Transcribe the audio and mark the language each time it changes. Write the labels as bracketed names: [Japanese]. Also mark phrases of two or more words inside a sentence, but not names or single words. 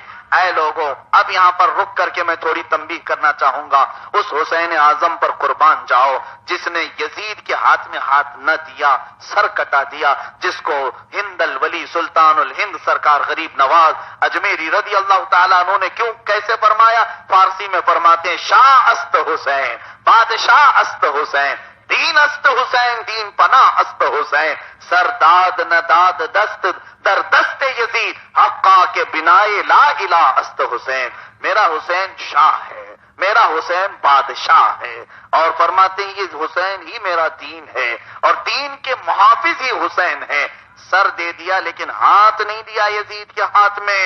[Urdu] اے لوگوں، اب یہاں پر رک کر کے میں تھوڑی تنبیہ کرنا چاہوں گا، اس حسین اعظم پر قربان جاؤ جس نے یزید کے ہاتھ میں ہاتھ نہ دیا، سر کٹا دیا، جس کو ہند الولی سلطان الہند سرکار غریب نواز اجمیری [Arabic] رضی اللہ تعالیٰ عنہ [Urdu] نے کیوں کیسے فرمایا؟ فارسی میں فرماتے ہیں [Persian] شاہ است حسین، بادشاہ است حسین، دین است حسین، دین پناہ است حسین، سر داد نہ داد دست در دست یزید، حقا کے بنائے [Arabic] لا الہ [Persian] است حسین۔ [Urdu] میرا حسین شاہ ہے، میرا حسین بادشاہ ہے، اور فرماتے ہیں یہ حسین ہی میرا دین ہے اور دین کے محافظ ہی حسین ہے۔ سر دے دیا لیکن ہاتھ نہیں دیا یزید کے ہاتھ میں۔